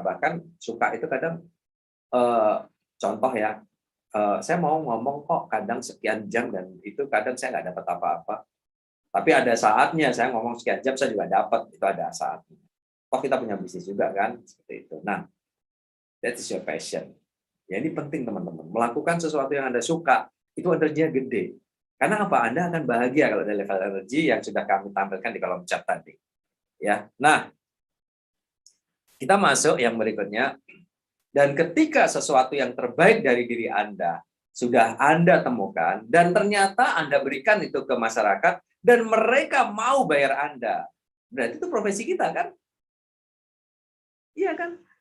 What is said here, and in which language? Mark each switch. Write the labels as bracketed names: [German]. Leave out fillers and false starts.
[Indonesian] Bahkan suka itu kadang, contoh ya, saya mau ngomong kok kadang sekian jam dan itu kadang saya nggak dapat apa-apa. Tapi ada saatnya saya ngomong sekian jam saya juga dapat, itu ada saatnya. Toh kita punya bisnis juga kan, seperti itu. [English] Nah, that is your passion. [Indonesian] Ya ini penting teman-teman. Melakukan sesuatu yang Anda suka, itu energinya gede. Karena apa? Anda akan bahagia kalau ada level energi yang sudah kami tampilkan di kolom chat tadi. Ya. Nah, kita masuk yang berikutnya. Dan ketika sesuatu yang terbaik dari diri Anda sudah Anda temukan, dan ternyata Anda berikan itu ke masyarakat, dan mereka mau bayar Anda, berarti itu profesi kita kan? Iya kan?